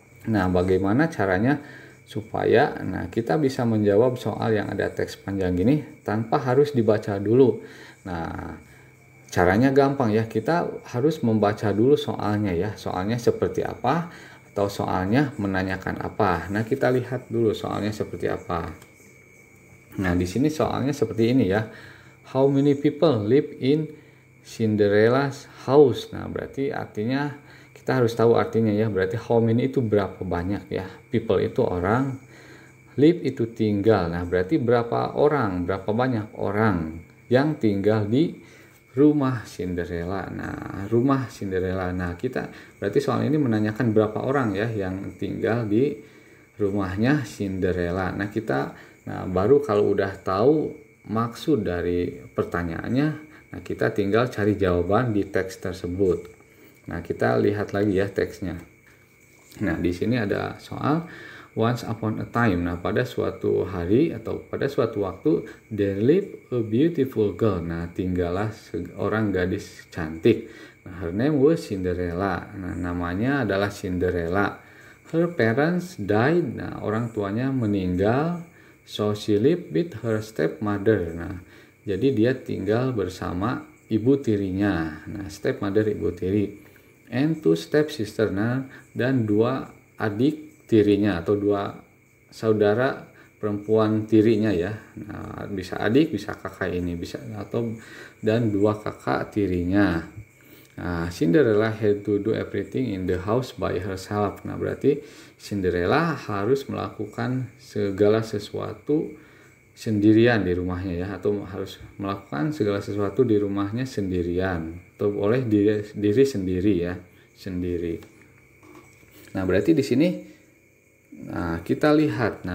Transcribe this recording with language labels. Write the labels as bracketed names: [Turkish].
[Indonesian] Nah, bagaimana caranya supaya kita bisa menjawab soal yang ada teks panjang gini tanpa harus dibaca dulu. Nah, caranya gampang ya, kita harus membaca dulu soalnya ya, soalnya seperti apa atau soalnya menanyakan apa. Nah, kita lihat dulu soalnya seperti apa. Nah, di sini soalnya seperti ini ya. [English] How many people live in Cinderella's house? [Indonesian] Nah, berarti artinya kita harus tahu artinya ya. Berarti how many itu berapa banyak ya. People itu orang, live itu tinggal. Nah, berarti berapa orang, berapa banyak orang yang tinggal di rumah Cinderella. Nah, rumah Cinderella. Nah, kita berarti soal ini menanyakan berapa orang ya yang tinggal di rumahnya Cinderella. Nah, baru kalau udah tahu maksud dari pertanyaannya, nah kita tinggal cari jawaban di teks tersebut. Nah, kita lihat lagi ya teksnya. Nah, di sini ada soal [English] once upon a time. [Indonesian] Nah, pada suatu hari atau pada suatu waktu, [English] there lived a beautiful girl. [Indonesian] Nah, tinggallah seorang gadis cantik. [English] Nah, her name was Cinderella. [Indonesian] Nah, namanya adalah Cinderella. [English] Her parents died. [Indonesian] Nah, orang tuanya meninggal. [English] So she lived with her stepmother. [Indonesian] Nah, jadi dia tinggal bersama ibu tirinya. Nah, stepmother ibu tiri. [English] And two stepsister. [Indonesian] Nah, dan dua adik tirinya atau dua saudara perempuan tirinya ya. Nah, bisa adik, bisa kakak ini, bisa dan dua kakak tirinya. [English] Nah, Cinderella had to do everything in the house by herself. [Indonesian] Nah, berarti Cinderella harus melakukan segala sesuatu sendirian di rumahnya ya, atau harus melakukan segala sesuatu di rumahnya sendirian atau oleh diri sendiri ya, sendiri. Nah, berarti di sini kita lihat.